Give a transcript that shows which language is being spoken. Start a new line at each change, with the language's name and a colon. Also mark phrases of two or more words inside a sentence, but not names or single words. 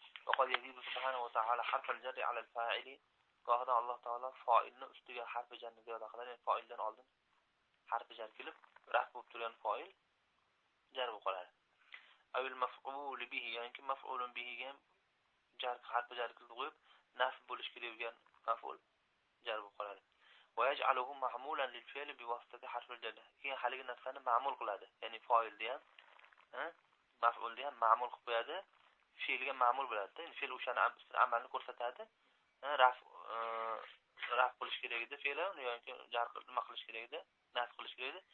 Arabic: وقد يزيد سبحانه وتعالى حرف الجر على الفاعل
Uzbek: gohida Alloh taolo fa'ilni ustiga harf jarni ziyoda qiladi. Yani fa'ildan oldin harf jar kelib, raf bo'lib turgan fa'il jar bo'lib qoladi. Avil maf'ul bihi, ya'ni maf'ulun bihi ham jar harf jar qilib qo'yib, nasb bo'lish kerak bo'lgan maf'ul jar bo'lib qoladi.
Arabic: ويجعله معمولا للفعل بواسطة حرف الجر.
Uzbek: Keyin haligi narsani ma'mul qiladi. Ya'ni fa'ilni ham, maf'ulni ham ma'mul qilib qo'yadi. Fe'lga ma'mul bo'ladi. Ya'ni fe'l o'sha amalni ko'rsatadi. Raf qilish kerak edi fe'l, yoki jar nima qilish kerak edi, nasb qilish kerak edi.